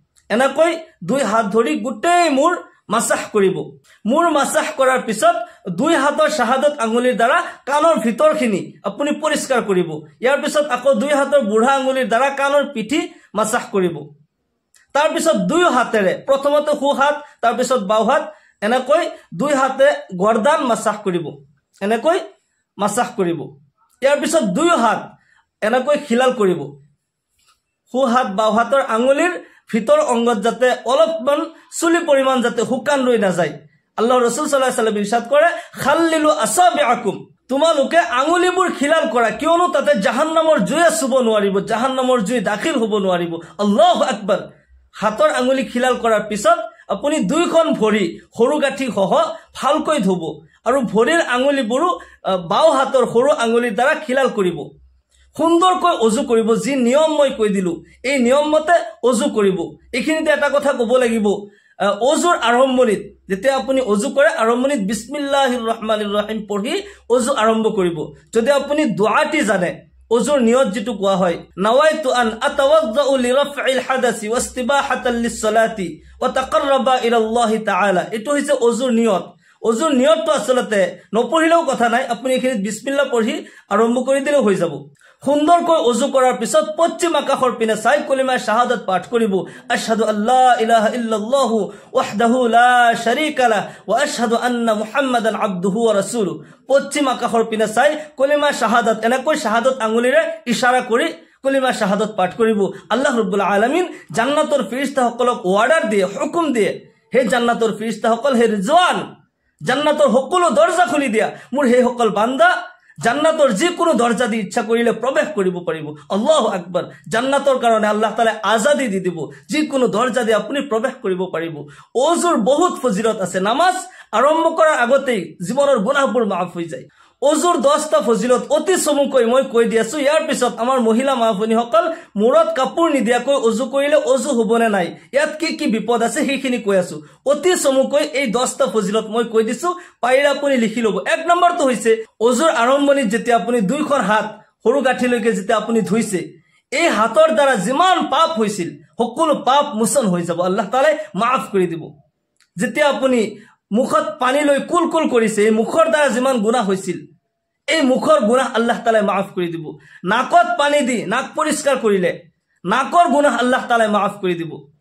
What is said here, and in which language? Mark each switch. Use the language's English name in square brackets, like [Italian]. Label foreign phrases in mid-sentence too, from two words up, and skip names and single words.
[Assamese] এনেকৈ 2 হাত ধৰি গোটেই মূৰ মাসাহ কৰিব মূৰ মাসাহ কৰাৰ পিছত দুই হাতৰ শাহাদত আঙুলিৰ দ্বাৰা কাণৰ ভিতৰখিনি আপুনি পৰিষ্কাৰ কৰিব ইয়াৰ পিছত আকৌ দুই হাতৰ বুঢ়া আঙুলিৰ দ্বাৰা কাণৰ পিঠি মাসাহ কৰিব তাৰ পিছত দুই হাতেৰে প্ৰথমতে সু হাত তাৰ পিছত বাও হাত এনেকৈ দুই হাতে গৰ্দান মাসাহ কৰিব এনেকৈ মাসাহ কৰিব ইয়াৰ পিছত দুই হাত এনেকৈ খিলাল কৰিব সু হাত বাও হাতৰ আঙুলিৰ ভিতৰ অংগত যাতে অলপমান চুলি পৰিমাণ যাতে হুকান ৰৈ না যায় আল্লাহ ৰাসূল [Arabic] صلى الله عليه وسلم [Assamese] ইৰশাদ কৰে [Arabic] خللوا أصابعكم [Assamese] তোমালোকে আঙুলিবোৰ খিলাল কৰা কিয়নো তাতে জাহান্নামৰ জুয়ে চুব নোৱাৰিব জাহান্নামৰ জুই দাখিল হ'ব নোৱাৰিব [Arabic] الله أكبر [Assamese] হাতৰ আঙুলি খিলাল কৰাৰ পিছত আপুনি দুইখন ভৰি সৰু গাঁঠি সহ ভালকৈ ধুব আৰু ভৰিৰ আঙুলিবোৰো বাও হাতৰ সৰু আঙুলিৰ দ্বাৰা খিলাল কৰিব সুন্দৰকৈ অজু কৰিব যি নিয়ম মই কৈ দিলো এই নিয়ম মতে অজু কৰিব এখিনিতে এটা কথা ক'ব লাগিব অজুৰ আৰম্ভণিত যেতিয়া আপুনি অজু কৰে আৰম্ভণিত [Arabic] بسم الله الرحمن الرحيم [Assamese] পঢ়ি অজু আৰম্ভ কৰিব যদি আপুনি দুআটি জানে অজুৰ নিয়ত যেটো কোৱা হয় [Arabic] نويت أن أتوضأ لرفع الحدث واستباحة للصلاة وتقربا إلى الله [Assamese] তাআলা এটো হৈছে অজুৰ নিয়ত অজুৰ নিয়তটো আসলতে নপঢ়িলেও কথা নাই আপুনি এখিনিত বিসমিল্লাহ পঢ়ি আৰম্ভ কৰি দিলেও হৈ যাব সুন্দৰকৈ অজু কৰাৰ পিছত পশ্চিম আকাশৰ পিনে চাই কলিমা শাহাদাত পাঠ কৰিব [Arabic] أشهد أن لا إله إلا الله وحده لا شريك له وأشهد أن محمدا عبده ورسوله [Assamese] পশ্চিম আকাশৰ পিনে চাই কলিমা শাহাদাত এনেকৈ শাহাদাত আঙুলিৰে ইশাৰা কৰি কলিমা শাহাদাত পাঠ কৰিব [Arabic] الله رب العالمين [Assamese] জান্নাতৰ ফেৰেশতাসকলক অৰ্ডাৰ দিয়ে হুকুম দিয়ে হে জান্নাতৰ ফেৰেশতাসকল হে ৰিজওয়ান জান্নাতৰ সকলো দৰজা খুলি দিয়া মোৰ হে সকল বান্দা জান্নাতৰ যে কোনো দরজা দি ইচ্ছা করিলে প্রবেশ করিব পারিব [Arabic] الله أكبر [Assamese] জান্নাতৰ কারণে আল্লাহ তাআলা আজাদি দি দিব যে কোনো দরজা দি আপনি প্রবেশ করিব পারিব ওজুর বহুত ফজিলত আছে নামাজ আরম্ভ করার আগতেই জীবনের গুনাহবোৰ মাফ হৈ যায় ওজুৰ 10টা ফজিলত অতি চমুকৈ মই কৈ দিয়াছো ইয়াৰ পিছত আমাৰ মহিলা মাফনি সকল মূৰত কাপোৰ নিদিয়াকৈ ওজু কৰিলে ওজু হ'বনে নাই ইয়াত কি বিপদ আছে সেইখিনি কৈ আছো অতি চমুকৈ এই 10টা ফজিলত মই কৈ দিছো পাইৰা আপুনি লিখি লব এক নম্বৰটো হৈছে ওজুৰ আৰম্ভণিত যেতিয়া আপুনি দুইখন হাত সৰু গাঁঠিলৈকে যেতিয়া আপুনি ধুইছে এই হাতৰ দ্বাৰা যিমান পাপ হৈছিল সকলো পাপ মোচন হৈ যাব আল্লাহ তাআলাই মাফ কৰি দিব যেতিয়া আপুনি মুখত পানী লৈ কুলকুল কৰিছে এই মুখৰ দ্বাৰা যিমান গুনাহ হৈছিল এই মুখৰ গুনাহ আল্লাহ তাআলাই মাফ কৰি দিব নাকত পানী দি নাক পৰিষ্কাৰ কৰিলে নাকৰ গুনাহ আল্লাহ তাআলাই মাফ কৰি দিব